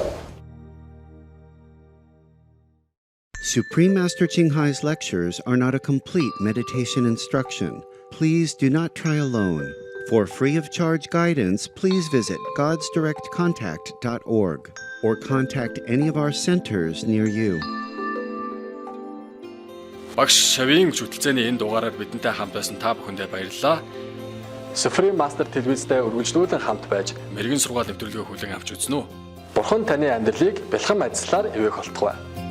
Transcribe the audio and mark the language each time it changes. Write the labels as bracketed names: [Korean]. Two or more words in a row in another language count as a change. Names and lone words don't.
[English] Supreme Master Ching Hai's lectures are not a complete meditation instruction. Please do not try alone. For free of charge guidance, please visit godsdirectcontact.org or contact any of our centers near you. [Mongolian] Багш Шавийн хөтөлцөөний энэ дугаараар бидэнтэй хамт байсан та бүхэндээ баярлалаа. Supreme Master телевизтэй үргэлжлүүлэн хамт байж мэрэгэн сургаал нэвтрүүлгээ хүлээн авч үзнэ үү? Бурхан таны амьдралыг бэлхэн ажиллаар ивэх болтугай.